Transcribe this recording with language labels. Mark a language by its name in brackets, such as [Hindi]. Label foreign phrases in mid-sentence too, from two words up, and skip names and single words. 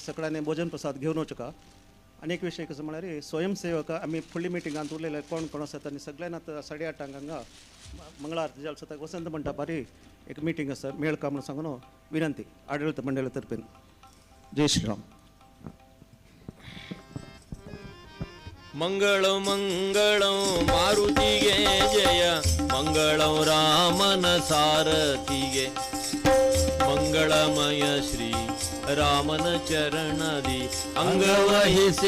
[Konkani] सगळ्यांनी भोजन प्रसाद घेवन वचका. आनी एक विशय कसो म्हळ्यार स्वयंसेवक आमी फुडली मिटिंगांत उरलेले कोण कोण आसात आनी सगळ्यांना आतां 8:30 हांगा मंगळ आरती जाल्या सुद्दाक वसंत मंडपार एक मिटींग आसा, मेळका म्हणून सांगून विनंती आडळित मंडळा तर्फेन. जय श्रीराम. [Kannada] ಮಂಗಳಂ ಮಂಗಳಂ ಮಾರುತಿಗೆ ಜಯ, ಮಂಗಳಂ ರಾಮನ ಸಾರಥಿಗೆ, ಮಂಗಳಮಯ ಶ್ರೀ ರಾಮನ ಚರಣದಿ ಅಂಗವಹಿಸಿ